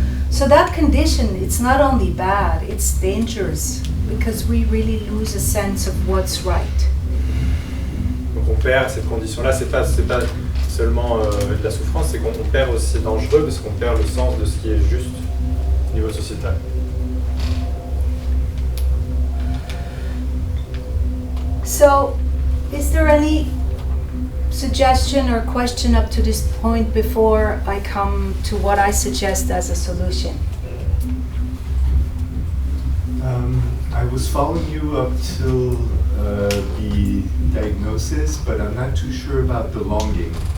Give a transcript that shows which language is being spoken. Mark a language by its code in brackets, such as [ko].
[en] So that condition, it's not only bad, it's dangerous, because we really lose a sense of what's right. [fr] Donc on perd cette condition-là, c'est pas seulement de la souffrance, c'est qu'on perd aussi, c'est dangereux parce qu'on perd le sens de ce qui est juste au niveau sociétal. [en] So, is there any suggestion or question up to this point before I come to what I suggest as a solution? I was following you up till the diagnosis, but I'm not too sure about the longing.